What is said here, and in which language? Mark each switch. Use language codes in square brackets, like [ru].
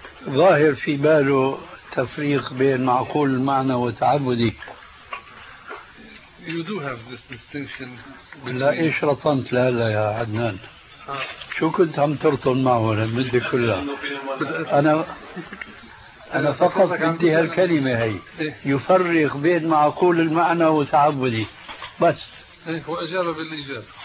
[ar] ظاهر في باله تفريق بين معقول المعنى وتعبدي. [en] You do have this distinction. [ar] لا إيش رطنت لا لا يا عدنان. شو كنت عم ترطن معه المدة كلها؟ أنا فقط بدي هالكلمة هي يفرق بين معقول المعنى وتعبدي بس. هو أجاب بالإجابة.